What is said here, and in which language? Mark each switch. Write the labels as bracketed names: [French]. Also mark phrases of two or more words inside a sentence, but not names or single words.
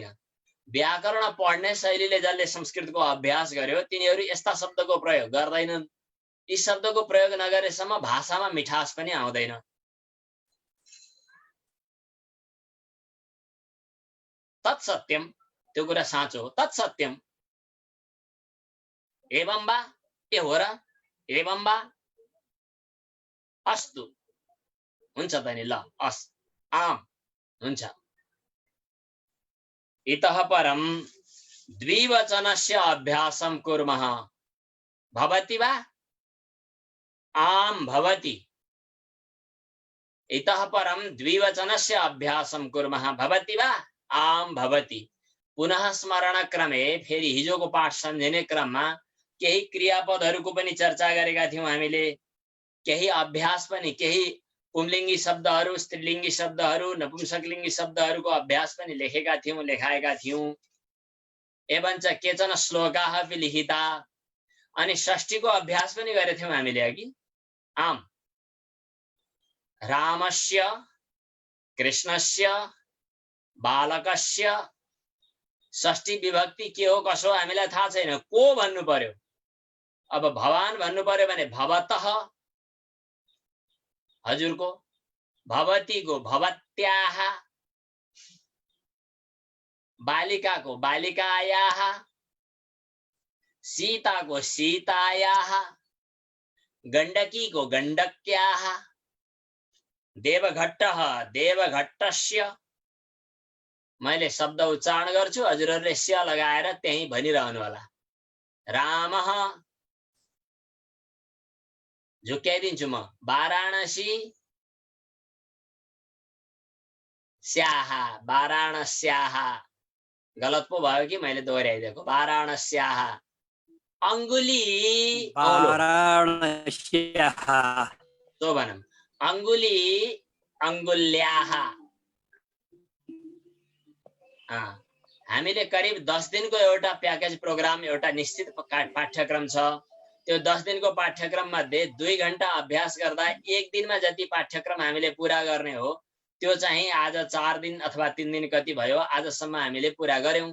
[Nepali] व्याकरण पढ्ने शैलीले जसले संस्कृतको अभ्यास गर्यो तिनीहरू यस्ता शब्दको प्रयोग गर्दैनन्। यी शब्दको प्रयोग नगरेसम्म भाषामा मिठास पनि आउँदैन। तत्सत्यम, त्यो कुरा साँचो हो, तत्सत्यम। [Sanskrit] एवं वा, [Nepali] ए हो र, [Sanskrit] एवं वा, अस्तु, [Nepali] हुन्छ त नि, ल अस्, आम, हुन्छ। [Sanskrit] इतः परम द्विवचनस्य अभ्यासं कुर्मः। भवति वा, आम भवति। इतः परम द्विवचनस्य अभ्यासं कुर्मः। भवति वा, आम भवति। पुनः स्मरण क्रमे [Nepali] फेरि हिजोको पाठ सम्झिने क्रममा केही क्रियापदहरूको पनि चर्चा गरेका थियौं हामीले। केही अभ्यास पनि, केही पुंलिङ्गी शब्दहरू, स्त्रीलिङ्गी शब्दहरू, नपुंसकलिङ्गी शब्दहरूको अभ्यास पनि लेखेका थियौं, लेखाएका थियौं। [Sanskrit] एवञ्च केचन श्लोकाः अपि लिखिता। [Nepali] अनि षष्ठीको अभ्यास पनि गरेथ्यौं हामीले अघि। आम, [Sanskrit] रामस्य, कृष्णस्य, बालकस्य, [Nepali] षष्ठी विभक्ति के हो कसो हामीलाई थाहा छैन, को भन्नु पर्यो। अब भवान भन्नु पर्यो भने भवतः, हजुरको, भवतीको भवत्याः, बालिकाको बालिकायाः, सीताको सीतायाः, गण्डकीको गण्डक्याः, [Sanskrit] देवघट्टः देवघट्टस्य। [Nepali] मैले शब्द उच्चारण गर्छु, हजुरहरूले स्य लगाएर त्यही भनिरहनु होला। रामः, झुक्क्याइदिन्छु म, वाराणसी, स्याः, वाराणस्याः, गलत पो भयो कि मैले दोहोऱ्याइदिएको, वाराणस्याः। अंगुली, वाराणस्याः, तो भनौँ, अंगुली, अंगुल्याः। हामीले करिब 10 दिनको एउटा प्याकेज प्रोग्राम, एउटा निश्चित पाठ्यक्रम छ। त्यो 10 दिनको पाठ्यक्रम मध्ये 2 घण्टा अभ्यास गर्दा 1 दिनमा जति पाठ्यक्रम हामीले पूरा गर्ने हो, त्यो चाहिँ आज 4 दिन अथवा 3 दिन कति भयो, आजसम्म हामीले पूरा गर्यौं।